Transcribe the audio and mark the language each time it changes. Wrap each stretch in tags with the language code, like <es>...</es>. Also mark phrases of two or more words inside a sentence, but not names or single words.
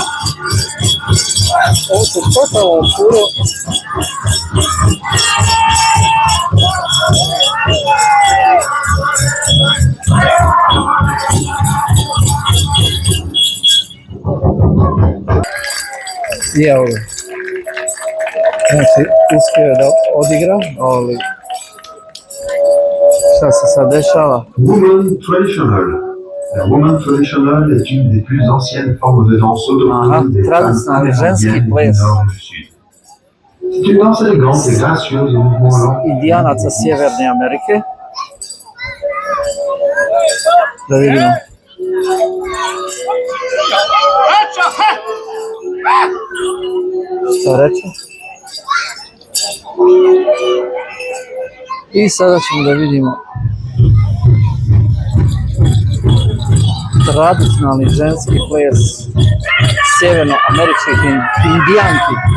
<bs>Ovo se totalno opuro. I evo ga. Znači, uspio je da odigra, ali šta se sad dešava?</bs> <en>Woman traditional.</en> <fr>La</fr> <en>woman traditional</en> <fr>est une des plus anciennes formes de danse autochtone des femmes amérindiennes du nord du sud. C'est une danse élégante et gracieuse au mouvement lent.</fr> <bs>Indijanaca Sjeverne Amerike. Da vidimo. Šta reče? I sada ćemo da vidimo tradicionalni ženski ples sjevernoameričkih indijanki.</bs>